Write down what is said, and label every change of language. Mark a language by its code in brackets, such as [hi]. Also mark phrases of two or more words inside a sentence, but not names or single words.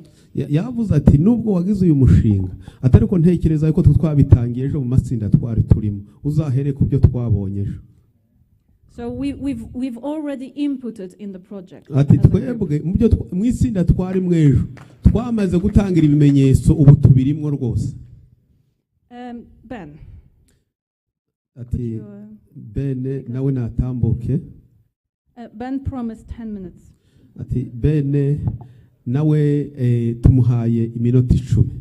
[rw] Yavuze ati nubwo wagize uyu mushinga atari ko ntekereza yuko twabitangiye ejo mu matsinda twari turimo uzahere ku byo twabonye ejo. [en] So we've already inputted in the project. [rw] Ati twebwe mu byo mu itsinda twari mwejo twamaze gutangira ibimenyetso ubu tubirimwo rwose. Ben. Ati Ben nawe natambuke. [en] Ben promised 10 minutes. [rw] Ati Ben nawe tumuhaye iminota 10.